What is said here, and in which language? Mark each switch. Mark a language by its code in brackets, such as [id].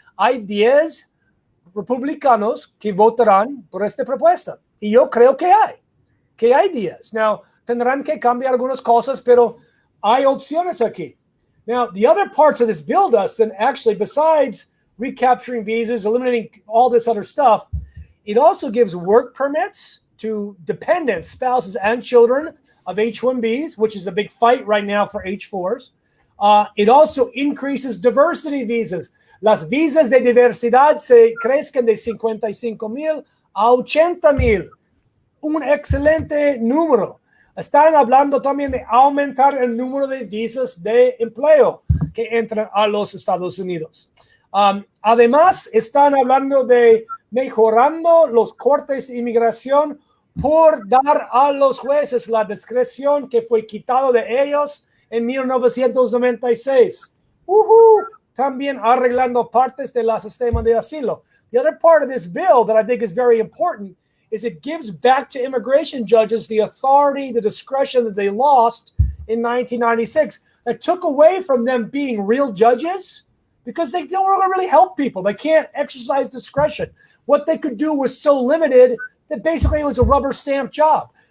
[es] Hay 10 republicanos que votarán por esta propuesta. Y yo creo que hay 10. Now, tendrán que cambiar algunas cosas, pero hay opciones aquí. [en] Now, the other parts of this bill, Dustin, actually, besides recapturing visas, eliminating all this other stuff, it also gives work permits to dependents, spouses, and children of H-1Bs, which is a big fight right now for H-4s. It also increases diversity visas. [es] Las visas de diversidad se crezcan de 55,000 a 80,000. Un excelente número. Están hablando también de aumentar el número de visas de empleo que entran a los Estados Unidos. Además, están hablando de mejorando los cortes de inmigración por dar a los jueces la discreción que fue quitado de ellos en 1996. También arreglando partes del sistema de asilo. [en] The other part of this bill that I think is very important is it gives back to immigration judges the authority, the discretion that they lost in 1996. That took away from them being real judges because they don't really help people. They can't exercise discretion. What they could do was so limited that basically it was a rubber stamp job.